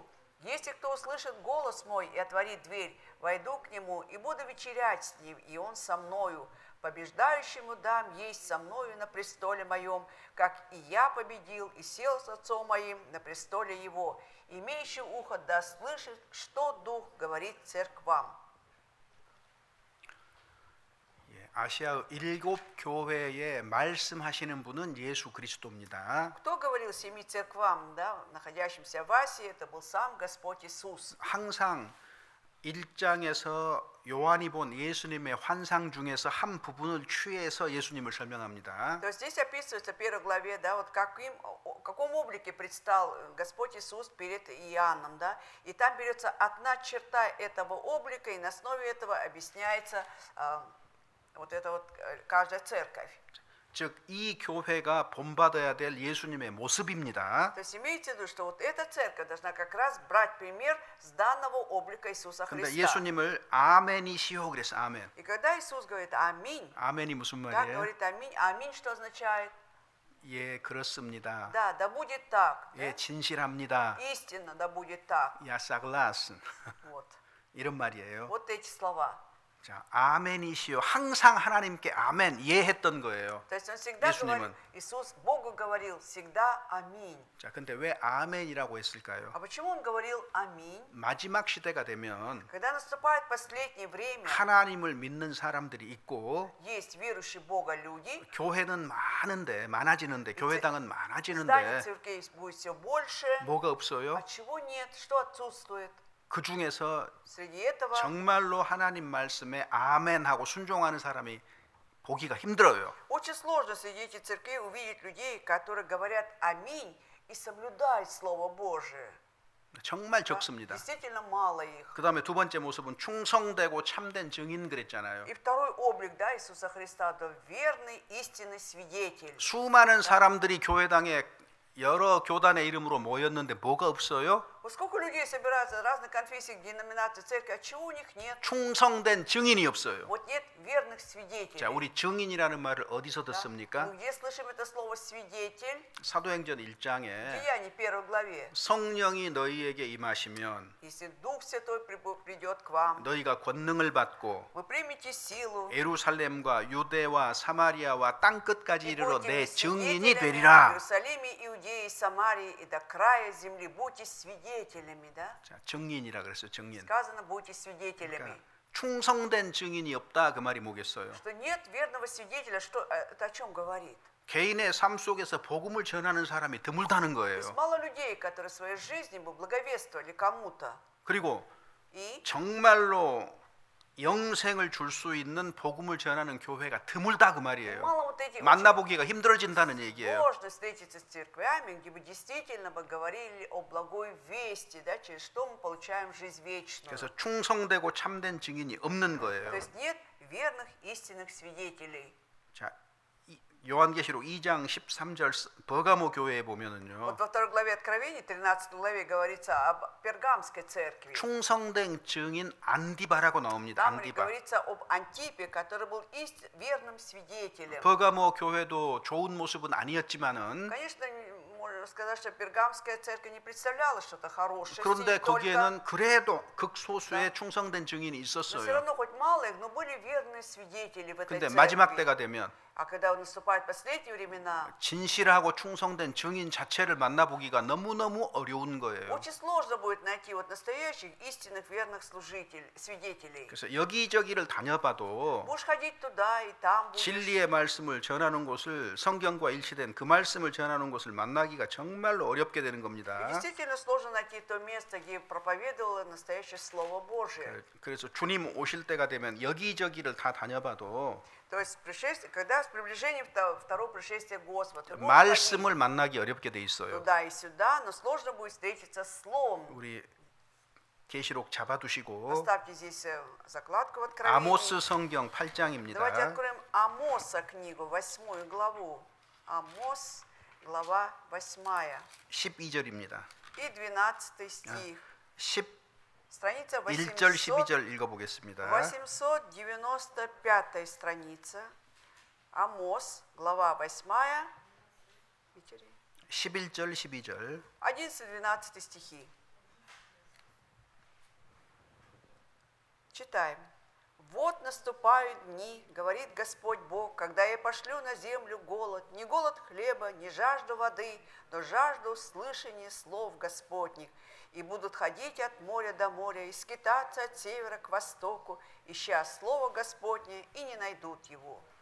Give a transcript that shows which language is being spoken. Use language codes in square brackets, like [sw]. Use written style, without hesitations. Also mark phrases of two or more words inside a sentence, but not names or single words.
[ru] Если кто услышит голос мой и отворит дверь, войду к нему и буду вечерять с ним, и он со мною. Побеждающему дам есть со мною на престоле моем, как и я победил и сел с отцом моим на престоле его. Имеющий ухо да слышит, что Дух говорит церквам. [ko] 아시아 7교회에 말씀하시는 분은 예수 그리스도입니다. [ru] Кто говорил семи церквам, да, находящимся в Асии, это был сам Господь Иисус. [ko] 항상 1장에서 요한이 본 예수님의 환상 중에서 한 부분을 취해서 예수님을 설명합니다. [ru] То есть здесь описывается в первой главе, да, вот в каком облике предстал Господь Иисус перед Иоанном, да, и там берется одна черта этого облика, и на основе этого объясняется вот эта вот каждая церковь. [ko] 즉 이 교회가 본받아야 될 예수님의 모습입니다. [ru] То есть имейте в виду, что вот эта церковь должна как раз брать пример с данного облика Иисуса [ko] 그런데 [ru] Христа. [ko] 예수님을 아멘이시오 그래서 아멘. [ru] И когда Иисус говорит аминь, [ko] 아멘이 무슨 [ru] как [ko] 말이에요? [ru] говорит аминь, аминь что означает? [ko] 예, 그렇습니다. [ru] Да, да будет так. [ko] 예, [ru] Да? [ko] 진실합니다. [ru] Истинно, да будет так. я согласен. Вот. [ko] 이런 말이에요. [ru] Вот эти слова. [ko] 자, 아멘이시오. 항상 하나님께 아멘 예 했던 거예요. [ru] То есть он всегда [ko] 예수님은. [ru] говорил, Иисус Богу говорил всегда аминь. [ko] 자, 근데 왜 아멘이라고 했을까요? [ru] А почему он говорил аминь? [ko] 마지막 시대가 되면 [ru] Когда наступает последнее время, [ko] 하나님을 믿는 사람들이 있고 [ru] есть верующие Бога люди, [ko] 교회는 많아지는데 교회당은 [ru] здание [ko] 많아지는데 [ru] церквей будет все больше. [ko] 뭐가 없어요? [ru] А чего нет? Что отсутствует? [ko] 그 중에서 [ru] Среди этого [ko] 정말로 하나님 말씀에 아멘하고 순종하는 사람이 보기가 힘들어요. [ru] очень сложно среди этих церквей увидеть людей, которые говорят аминь и соблюдают Слово Божие. [ko] 정말 [ru] Да? [ko] 적습니다. [ru] Действительно мало их. [ko] 그다음에 두 번째 모습은 충성되고 참된 증인 그랬잖아요. [ru] И второй облик, да, Иисуса Христа, это верный, истинный свидетель. [ko] 수많은 사람들이 교회당에 여러 교단의 이름으로 모였는데 뭐가 없어요? [ru] Вот сколько людей собираются разных конфессий, деноминаций, церкви, а чего у них нет? [ko] 충성된 증인이 없어요. [ru] Вот нет верных свидетелей. [ko] 자, 우리 증인이라는 말을 어디서 [ru] Да? [ko] 듣습니까? [ru] Ну, где слышим это слово свидетель? [ko] 사도행전 1장에 [ru] Деяний 1 главе. [ko] 성령이 너희에게 임하시면 [ru] Если Дух Святой придет к вам, [ko] 너희가 권능을 받고 [ru] вы примете силу [ko] 예루살렘과 유대와 사마리아와 땅 끝까지 [ru] и [ko] 이르러 [ru] будете [ko] 내 [ru] мне [ko] 증인이 [ru] свидетелями в [ko] 되리라. [ru] Иерусалиме, Иудее, Самарии и до края земли. Будьте свидетелями, да? [ko] 자, 증인이라 그랬어요. 증인. [ru] Сказано, будьте свидетелями. [ko] 그러니까 충성된 증인이 없다 그 말이 뭐겠어요? [ru] Что нет верного свидетеля, что это о чем говорит? [ko] 개인의 삶 속에서 복음을 전하는 사람이 드물다는 [ru] То есть [ko] 거예요. [ru] мало людей, которые в своей жизни бы благовествовали кому-то. [ko] 그리고 [ru] И [ko] 정말로 영생을 줄 수 있는 복음을 전하는 교회가 드물다 그 말이에요. [ru] мало вот этих [ko] 만나보기가 힘들어진다는 [ru] очень [ko] 얘기예요. [ru] сложно встретиться с церквями, где бы действительно бы говорили о благой вести, да, через что мы получаем жизнь вечную. [ko] 그래서 충성되고 참된 증인이 없는 [ru] То [ko] 거예요. [ru] есть нет верных истинных свидетелей. [ko] 자, 요한계시록 2장 13절 버가모 교회에 보면은요. [ru] Вот во второй главе Откровений, 13 главе говорится об Пергамской церкви. [ko] 충성된 증인 안디바라고 나옵니다. [ru] Там [ko] 안디바. [ru] говорится об Антипе, который был верным свидетелем. [ko] 버가모 교회도 좋은 모습은 아니었지만은 [ru] Конечно, можно сказать, что Пергамская церковь не представляла что-то хорошее. [ko] 그런데 [ru] только, [ko] 거기에는 그래도 극소수의 충성된 증인이 [ru] но все [ko] 있었어요. [ru] равно хоть мало их, но были верные свидетели в этой [ko] 근데 [ru] церкви. [ko] 마지막 때가 되면 [ru] А когда наступают последние времена, [ko] 진실하고 충성된 증인 자체를 만나보기가 너무너무 어려운 거예요. [ru] очень сложно будет найти вот настоящих, истинных, верных свидетелей. [ko] 그래서 여기저기를 다녀봐도 [ru] Будешь ходить туда и там будешь. [ko] 진리의 말씀을 전하는 곳을 성경과 일치된 그 말씀을 전하는 곳을 만나기가 정말로 어렵게 되는 [ru] И [ko] 겁니다. [ru] действительно сложно найти то место, где проповедовало настоящее Слово Божие. [ko] 그래서 주님 오실 때가 되면 여기저기를 다 다녀봐도 [ru] То есть когда с приближением второго пришествия Господа, ты можешь ходить [ko] 말씀을 만나기 어렵게 돼 있어요. [ru] туда и сюда, но сложно будет встретиться с Словом. [ko] 우리 계시록 잡아두시고 [ru] Оставьте здесь закладку в Откровении. [ko] 아모스 성경 [ru] Давайте [ko] 8장입니다. [ru] откроем Амоса книгу, 8 главу. Амос, глава 8. [ko] 12절입니다. [ru] И 12 стих. [ko] 11절 [ru] Страница [ko] 12절 읽어보겠습니다. [ru] 895 страница. Амос, глава 8. [ko] 11절 12절 [ru] 11-12 стихи. Читаем. «Вот наступают дни, говорит Господь Бог, когда я пошлю на землю голод, не голод хлеба, не жажду воды, но жажду слышания слов Господних, и будут ходить от моря до моря, и скитаться от севера к востоку, ища слово Господне, и не найдут его».